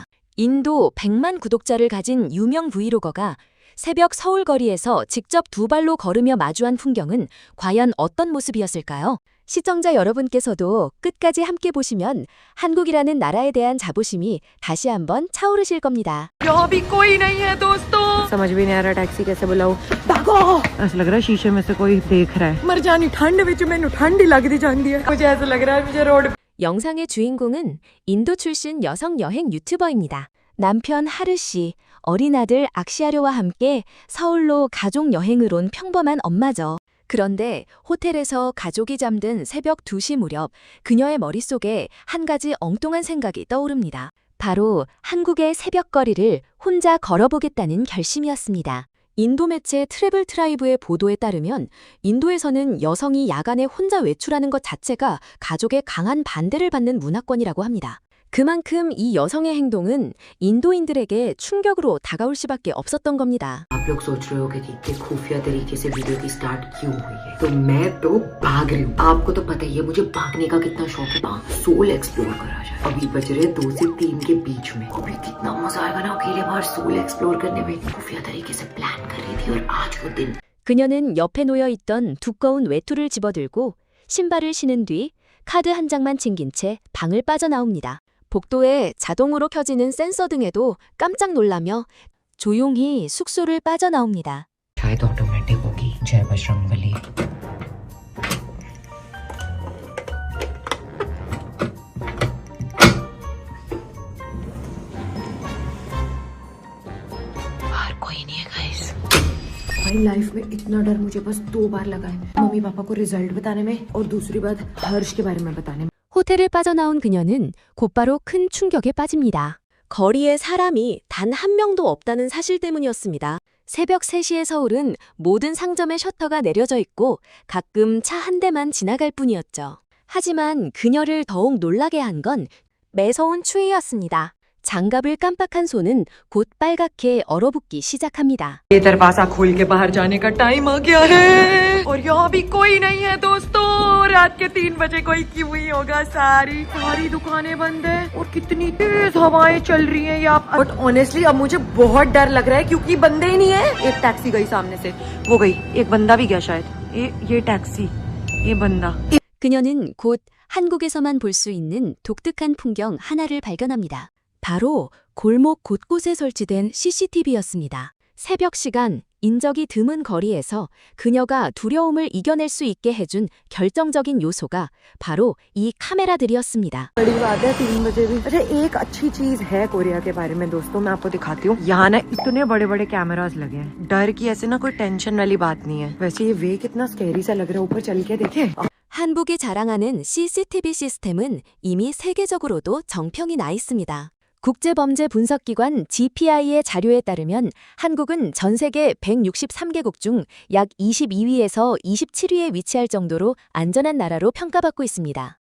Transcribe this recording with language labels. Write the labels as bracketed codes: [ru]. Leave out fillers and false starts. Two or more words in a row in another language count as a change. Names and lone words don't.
[ko] 인도 100만 구독자를 가진 유명 브이로거가 새벽 서울 거리에서 직접 두 발로 걸으며 마주한 풍경은 과연 어떤 모습이었을까요? 시청자 여러분께서도 끝까지 함께 보시면 한국이라는 나라에 대한 자부심이 다시 한번 차오르실 겁니다. [hi] यहाँ भी कोई नहीं है दोस्तों। समझ भी नहीं आ रहा टैक्सी कैसे बुलाऊं। भागो। ऐसा लग रहा है शीशे में से कोई देख रहा है। [pa] ਮਰ ਜਾਣੀ ਠੰਡ ਵਿਚ ਮੈਨੂੰ ਠੰਡ ਹੀ ਲਗਦੀ ਜਾਂਦੀ ਹੈ। [hi] मुझे ऐसा लग रहा है मुझे रोड। [ko] 영상의 주인공은 인도 출신 여성 여행 유튜버입니다. 남편 하르 씨, 어린 아들 악시아르와 함께 서울로 가족 여행을 온 평범한 엄마죠. 그런데 호텔에서 가족이 잠든 새벽 2시 무렵 그녀의 머릿속에 한 가지 엉뚱한 생각이 떠오릅니다. 바로 한국의 새벽거리를 혼자 걸어보겠다는 결심이었습니다. 인도 매체 트래블 트라이브의 보도에 따르면 인도에서는 여성이 야간에 혼자 외출하는 것 자체가 가족의 강한 반대를 받는 문화권이라고 합니다. 그만큼 이 여성의 행동은 인도인들에게 충격으로 다가올 수밖에 없었던 겁니다. [hi] आप लोग सोच रहे होंगे कि इतने खुफिया तरीके से वीडियो की स्टार्ट क्यों हुई है, तो मैं तो भाग रही हूँ। आपको तो पता ही है मुझे भागने का कितना शौक है। सोल एक्सप्लोर करा जाए। अभी बज रहे 2 से 3 के बीच में। अभी कितना मजा आएगा ना अकेले बाहर सोल एक्सप्लोर करने में। खुफिया तरीके से प्लान कर रही थी और आज वो दिन। [ko] 그녀는 옆에 놓여있던 두꺼운 외투를 집어들고 신발을 신은 뒤 카드 한 장만 챙긴 채 방을 빠져나옵니다. 복도에 자동으로 켜지는 센서 등에도 깜짝 놀라며 조용히 숙소를 빠져나옵니다. [hi] शायद ऑटोमेटिक होगी। जय बजरंगबली। बाहर कोई नहीं है गाइस। भाई लाइफ में इतना डर मुझे बस 2 बार लगा है। मम्मी पापा को रिजल्ट बताने में और दूसरी बात हर्ष के बारे में बताने में। [ko] 호텔을 빠져나온 그녀는 곧바로 큰 충격에 빠집니다. 거리에 사람이 단 한 명도 없다는 사실 때문이었습니다. 새벽 3시의 서울은 모든 상점의 셔터가 내려져 있고 가끔 차 한 대만 지나갈 뿐이었죠. 하지만 그녀를 더욱 놀라게 한 건 매서운 추위였습니다. 장갑을 깜빡한 손은 곧 빨갛게 얼어붙기 시작합니다. [hi] ये दरवाजा खोल के बाहर जाने का टाइम आ गया है और यहाँ भी कोई नहीं है दोस्तों। रात के 3 बजे कोई क्यों ही होगा। सारी दुकानें बंद है और कितनी तेज हवाएं चल रही हैं यहाँ। [en] but honestly [hi] अब मुझे बहुत डर लग रहा है क्योंकि बंदे ही नहीं है। एक टैक्सी गई सामने से, वो गई। एक बंदा भी गया शायद। ये टैक्सी, ये बंदा। [ko] 그녀는 곧 한국에서만 볼 수 있는 독특한 풍경 하나를 발견합니다. 바로 골목 곳곳에 설치된 CCTV였습니다. 새벽 시간, 인적이 드문 거리에서 그녀가 두려움을 이겨낼 수 있게 해준 결정적인 요소가 바로 이 카메라들이었습니다. [hi] बड़ी बात है 3 बजे भी। अच्छा एक अच्छी चीज है कोरिया के बारे में दोस्तों, मैं आपको दिखाती हूँ। यहाँ ना इतने बड़े बड़े कैमरास लगे हैं। डर की ऐसे ना कोई टेंशन वाली बात नहीं है। वैसे ये वे कितना स्कैरी सा लग रहा है। ऊपर चल के देखे। [ko] 한국이 자랑하는 CCTV 시스템은 이미 세계적으로도 정평이 나 있습니다. 국제범죄분석기관 GPI의 자료에 따르면 한국은 전 세계 163개국 중 약 22위에서 27위에 위치할 정도로 안전한 나라로 평가받고 있습니다.